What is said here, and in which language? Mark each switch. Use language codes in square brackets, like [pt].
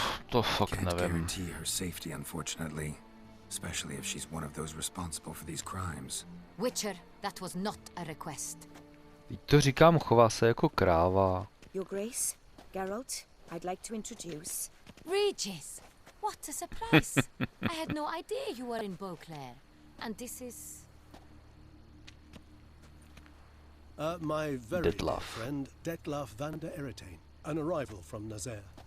[cs] To fakt [en] Can't [cs] nevím. [en] guarantee her safety, unfortunately. Especially if she's one of those responsible for these crimes. Witcher, that was not a request. [cs] Teď to říkám, chová se jako kráva. [en] Your Grace, Geralt, I'd like to introduce... Regis! What a surprise! I had no idea you were in Beauclair. And this is... My very dear Detlef. friend, Detlef van der Eretain, an arrival from Nazaire.